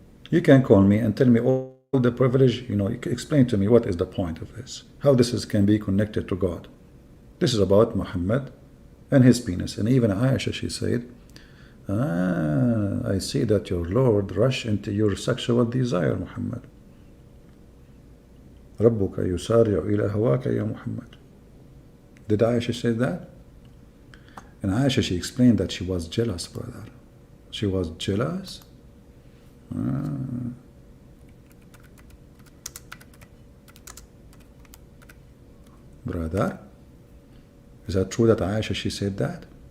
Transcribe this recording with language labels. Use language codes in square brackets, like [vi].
[en] You can call me and tell me all the privilege, you can explain to me what is the point of this, how this can be connected to God. This is about Muhammad and his penis. And even Aisha, she said, I see that your Lord rush into your sexual desire, Muhammad. [ar] ربك يسارع إلى هواك يا Muhammad. [en] Did Aisha say that? And Aisha, she explained that she was jealous, brother. She was jealous? Brother, is that true that Aisha, she said that?